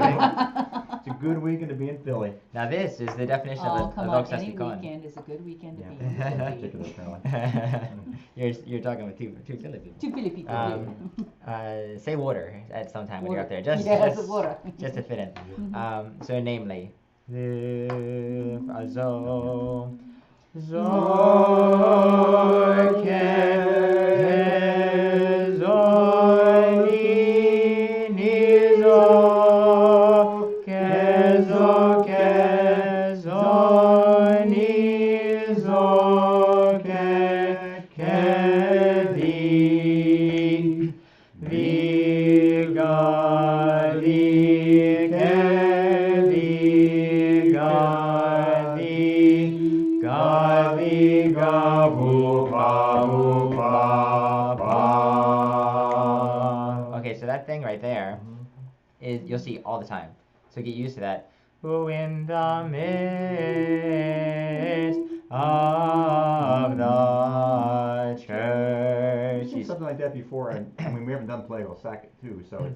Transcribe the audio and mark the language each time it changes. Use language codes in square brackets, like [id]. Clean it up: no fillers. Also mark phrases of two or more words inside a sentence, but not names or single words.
[en] It's a good weekend to be in Philly. Now this is the definition Oh, of come a on, any Doxasticon. weekend is a good weekend to Yeah. be in Philly. Particularly apparently. You're talking with two Philly people. Two Philly people. Say water at some time when you're up there. Water. Just Yes, just, water. just to fit in. So namely, zo zo ke zo ni zo ke zo ni zo ke di ga di ke di ga vo pa pa. Okay, so that thing right there is you'll see all the time. So get used to that. Who in the midst of the church. Seen something like that before, and I mean we haven't done Plagal Sacket too, so it's